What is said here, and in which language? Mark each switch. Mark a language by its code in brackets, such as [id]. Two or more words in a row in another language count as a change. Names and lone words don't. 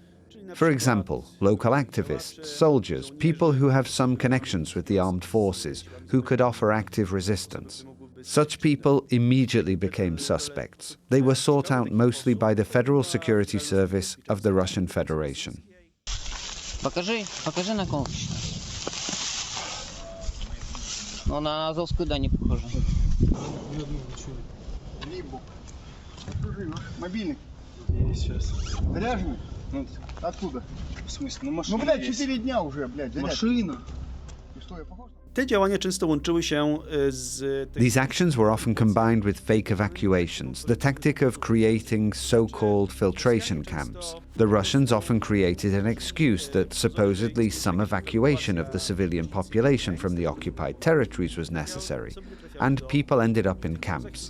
[en] For example, local activists, soldiers, people who have some connections with the armed forces, who could offer active resistance. Such people immediately became suspects. They were sought out mostly by the Federal Security Service of the Russian Federation. [ru] Покажи накол. Но на Азовскую, да, не похоже. Мобильник. Сейчас. Заряженный? Откуда? В смысле? Ну, машина. Ну, блядь, 4 дня уже, блядь, заряженный. Машина. И что, я похож? [pl] Te działania często łączyły się z... [en] These actions were often combined with fake evacuations, the tactic of creating so-called filtration camps. The Russians often created an excuse that supposedly some evacuation of the civilian population from the occupied territories was necessary, and people ended up in camps.